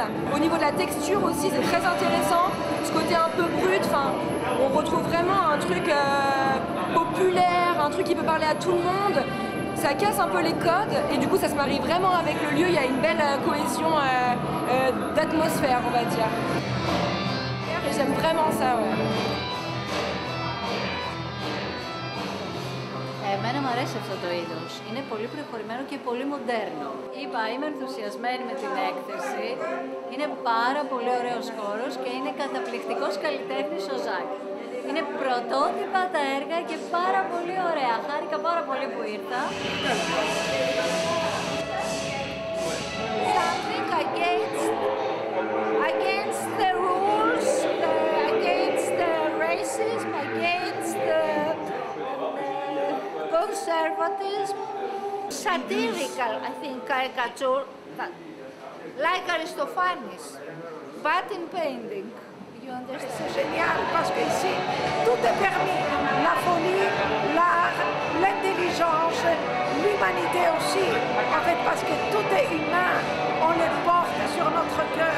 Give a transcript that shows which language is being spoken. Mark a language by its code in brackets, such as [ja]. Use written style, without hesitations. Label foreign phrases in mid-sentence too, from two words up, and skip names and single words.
[fr] Au niveau de la texture aussi, c'est très intéressant. Ce côté un peu brut, on retrouve vraiment un truc populaire, un truc qui peut parler à tout le monde. Ça casse un peu les codes et du coup ça se marie vraiment avec le lieu, il y a une belle cohésion d'atmosphère, on va dire. Et j'aime vraiment ça, ouais. [el] Εμένα μου αρέσει αυτό το είδος. Είναι πολύ προχωρημένο και πολύ μοντέρνο. Είπα, είμαι ενθουσιασμένη με την έκθεση. Είναι πάρα πολύ ωραίος χώρος και είναι καταπληκτικός καλλιτέχνης ο Ζακ. Είναι πρωτότυπα τα έργα και πάρα πολύ ωραία. Χάρηκα πάρα πολύ που ήρθα. [en] Something against the rules, against the racism, against the conservatism. Satirical, I think, caricature, like Aristophanes, but in painting. [fr] C'est génial parce qu'ici, tout est permis. La folie, l'art, l'intelligence, l'humanité aussi. En fait, parce que tout est humain. On les porte sur notre cœur.